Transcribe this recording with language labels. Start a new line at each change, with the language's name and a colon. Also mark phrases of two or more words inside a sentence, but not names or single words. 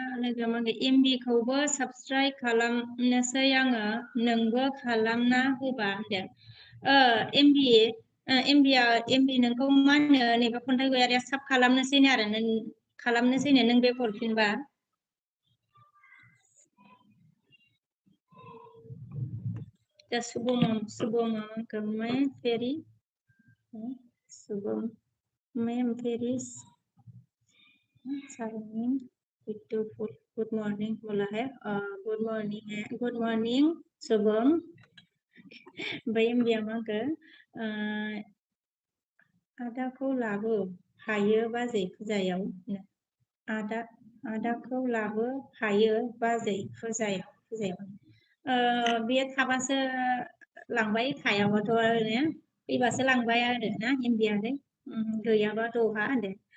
Bodo: लोगो मागे एमबिखौबो साबस्क्राइब खालामनोसै आङो नोंबो खालामना होबा होनदों एमबि नोंखौ मा होनो नैबे खन्थाइ गयारिया साब खालामनोसैनो आरो खालामनोसैनो नों बे हरफिनबा शुभम
Hindi: मैं फेरी
Bodo: शुभम
Hindi: मैं फेरी
English: good morning
Hindi: बोला है
English: good morning
Bodo: शुभम ओमफ्राय एमबिया मा होनखो आदाखौ लाबो हायो बाजै फुजायाव आदाखौ लाबो हायो बाजै फुजायाव बेयो थाबासो लांबाय थायाबाथ' ओरैनो फैबासो लांबाय आरो ना एमबियालाय गैयाबा दहा होनदों